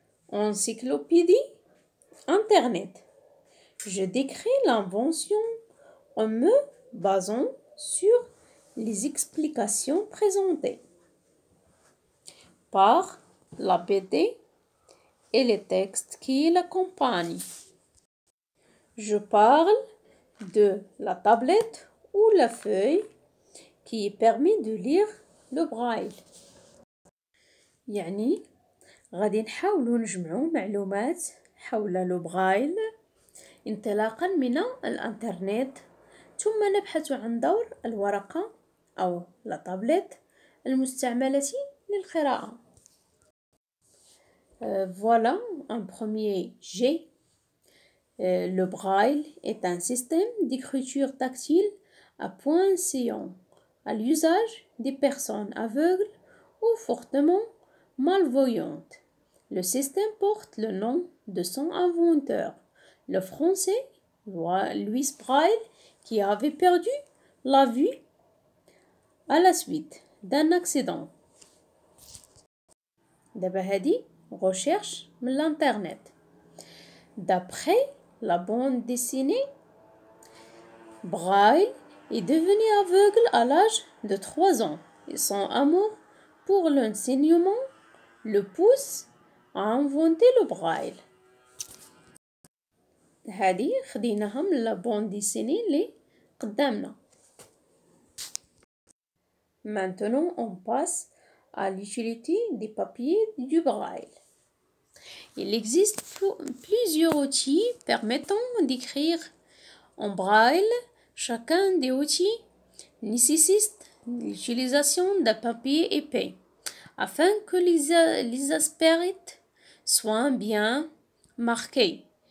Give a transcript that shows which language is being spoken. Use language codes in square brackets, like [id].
[fr] Encyclopédie, Internet. Je décris l'invention en me basant sur les explications présentées par la BD et les textes qui l'accompagnent. Je parle de la tablette ou la feuille qui permet de lire le braille. [ar] يعني غادي نحاولوا نجمعوا معلومات حول لو برايل انطلاقا من الانترنت، ثم نبحث عن دور الورقة أو لا تابلت المستعملة للقراءة. [fr] Voilà un premier jet. Le braille est un système d'écriture tactile à points sillants à l'usage des personnes aveugles ou fortement malvoyantes. Le système porte le nom de son inventeur, le français Louis Braille, qui avait perdu la vue à la suite d'un accident. [ar] دابا هادي recherche من l'internet. [fr] D'après la bande dessinée, Braille est devenu aveugle à l'âge de 3 ans et son amour pour l'enseignement le pousse à inventer le braille. [ar] هذه خديناها من la bande dessinée اللي قدامنا. [fr] Maintenant, on passe à l'utilité des papiers du braille. Il existe plusieurs outils permettant d'écrire en braille. Chacun des outils nécessite l'utilisation d'un papier épais afin que les aspérites soient bien marqués.